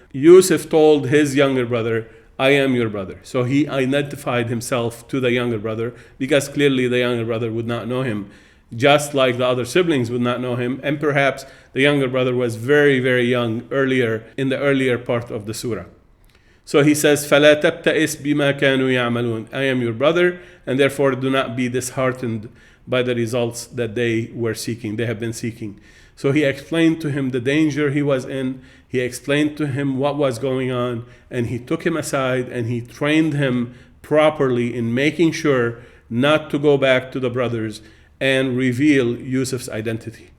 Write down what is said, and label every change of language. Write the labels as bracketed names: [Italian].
[English] Yusuf told his younger brother, I am your brother. So he identified himself to the younger brother because clearly the younger brother would not know him, just like the other siblings would not know him. And perhaps the younger brother was very young in the earlier part of the surah. So he says, [Arabic] فَلَا تَبْتَئِسْ بِمَا كَانُوا يَعْمَلُونَ. [English] I am your brother, and therefore do not be disheartened by the results that they have been seeking. So he explained to him the danger he was in. He explained to him what was going on, and he took him aside and he trained him properly in making sure not to go back to the brothers and reveal Yusuf's identity.